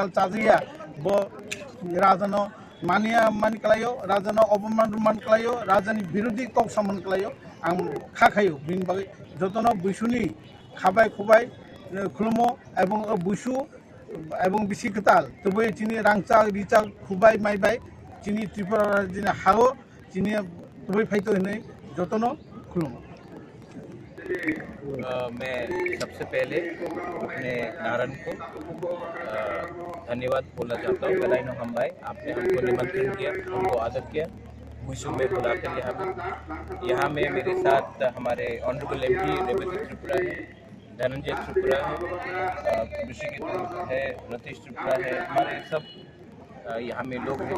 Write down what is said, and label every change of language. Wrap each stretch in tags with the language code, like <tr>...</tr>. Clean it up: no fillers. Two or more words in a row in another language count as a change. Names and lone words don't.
<trp>चाजैया ब राजानो मानिया मानि खायो राजानो अपमान खायो राजानि बिरुद्धि कक सामन खायो आं खायो बिन बागै जतनो बिसुनि खाबाय खुबाय खुलुमो एवं बिसु एवं बिसि कताल तबे चिनि रांचा रिचा खुबाय माइबाय चिनि त्रिपुरा राज्यनि हागो चिनि तबे फाइतो हिनै जतनो खुलुमो</trp> <hi>मैं सबसे पहले अपने नारायण को धन्यवाद बोलना चाहता हूँ। गदाइनो हम भाई आपने हमको निमंत्रण किया, हमको आदर किया, विशु में बुलाकर यहाँ में मेरे साथ हमारे ऑनरेबल MP रेवती त्रिपुरा है, धनंजय त्रिपुरा है, ऋषिकेश है, नतीश त्रिपुरा है, हमारे सब यहाँ में लोग हैं।</hi>